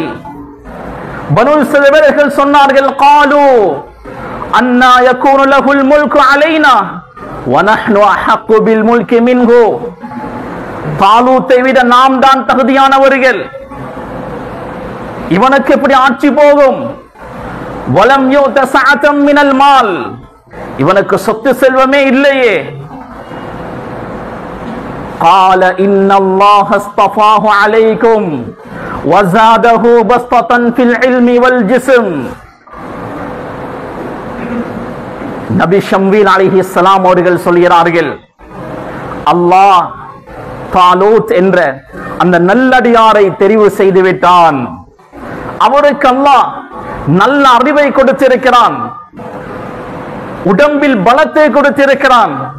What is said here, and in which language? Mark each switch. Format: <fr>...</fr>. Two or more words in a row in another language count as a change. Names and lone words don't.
<ta>பனு இஸ்ரவேலர்கள் சொன்னார்கள்,</ta> <ar>قالوا أنى يكون له الملك علينا ونحن أحق بالملك منه.</ar> <ta>தாலூத்தை விட நாம் தான் தகுதியானவர்கள், இவனுக்கு எப்படி ஆட்சி போகும்?</ta> <ar>ولم يؤت سعة من المال,</ar> <ta>இவனுக்கு சொத்து செல்வமே இல்லையே.</ta> <ar>قال إن الله اصطفاه عليكم وزاده بسطة في العلم والجسم.</ar> <ta>நபி ஷம்ரீல் அலைஹிஸ்ஸலாம் அவர்கள் சொல்கிறார்கள், அல்லாஹ் தாலூத் என்ற அந்த நல்லடியாரை தெரிவு செய்து விட்டான். அவருக்கு அல்லாஹ் நல்ல அறிவை கொடுத்திருக்கிறான், உடம்பில் பலத்தை கொடுத்திருக்கிறான்.</ta>